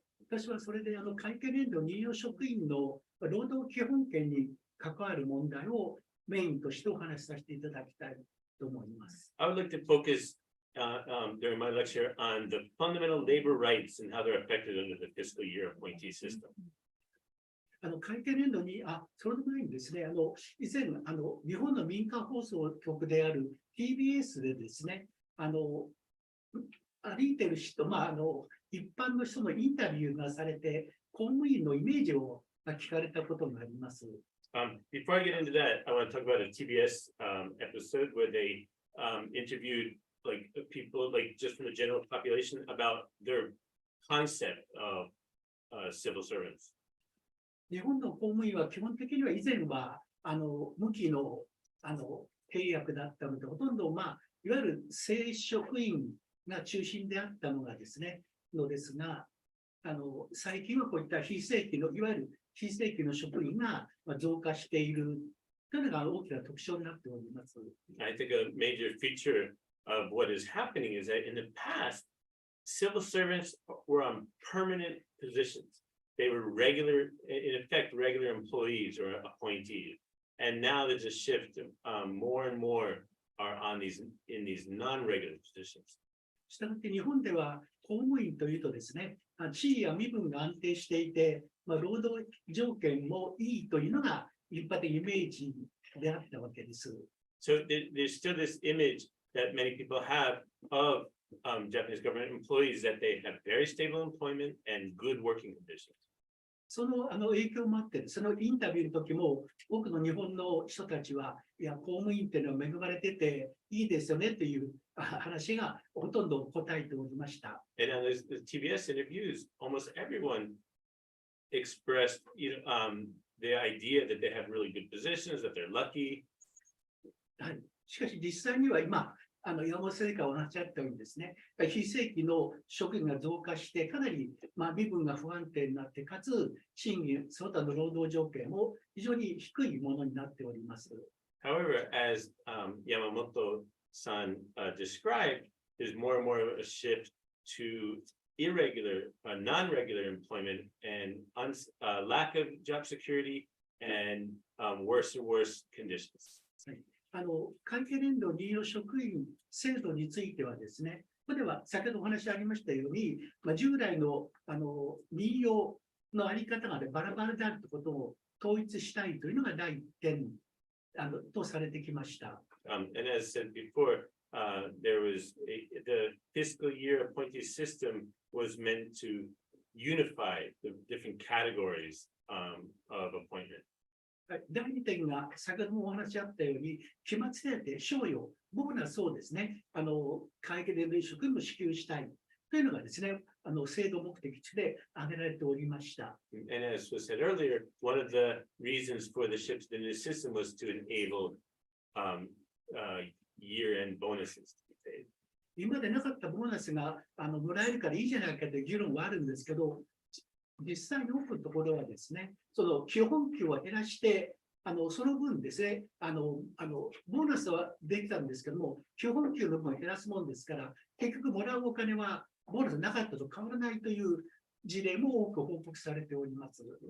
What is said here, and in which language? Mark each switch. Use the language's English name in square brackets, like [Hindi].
[Japanese] 私はそれで会計年度任用職員の労働基本権に関わる問題をメインとしてお話しさせていただきたいと思います。 [English] I would like to focus during my lecture on the fundamental labor rights and how they're affected under the fiscal year appointee system. [Japanese] 会計年度に、その前にですね、以前、日本の民間放送局である TBS でですね、歩いてる人、一般の人のインタビューがされて、公務員のイメージを聞かれたことがあります。 [English] Before I get into that, I want to talk about a TBS episode where they interviewed like people like just from the general population about their concept of civil servants. [Japanese] 日本の公務員は基本的には以前は無期の契約だったので、ほとんどいわゆる正職員が中心であったのがですね、が、最近はこういった非正規のいわゆる非正規の職員が増加しているというのが大きな特徴になっております。 [English] I think a major feature of what is happening is that in the past, civil servants were on permanent positions. They were regular, in effect, regular employees or appointees. And now there's a shift. More and more are on in these non-regular positions. [Japanese] したがって日本では公務員というとですね、地位や身分が安定していて、労働条件もいいというのが一般的イメージであったわけです。 [English] So there's still this image that many people have of Japanese government employees that they have very stable employment and good working conditions. [Japanese] その影響もあって、そのインタビューの時も多くの日本の人たちは、いや、公務員っていうのは恵まれてていいですよねという話がほとんど答えておりました。 [English] And on the TBS interviews, almost everyone expressed the idea that they have really good positions, that they're lucky. [Japanese] しかし実際には今、山本先生からお話しあったようにですね、非正規の職員が増加して、かなり身分が不安定になって、かつ賃金、その他の労働条件も非常に低いものになっております。 [English] However, as Yamamoto-san described, there's more and more of a shift to irregular, non-regular employment and lack of job security and worse and worse conditions. [Japanese] 会計年度任用職員制度についてはですね、ここでは先ほどお話ありましたように、従来の任用のあり方がバラバラであるということを統一したいというのが第一点とされてきました。 [English] And as said before, there was the fiscal year appointee system was meant to unify the different categories of appointment. [Japanese] 第2点が先ほどもお話あったように、期末手当、賞与、僕らそうですね、会計年度職員も支給したいというのがですね、制度目的地で挙げられておりました。 [English] And as was said earlier, one of the reasons for the shift in the system was to enable year-end bonuses to be paid. [Japanese] 今までなかったボーナスがもらえるからいいじゃないかという議論はあるんですけど、実際に多くのところはですね、その基本給を減らして、その分ですね、ボーナスはできたんですけども、基本給の分を減らすもんですから、結局もらうお金はボーナスなかったと変わらないという事例も多く報告されております。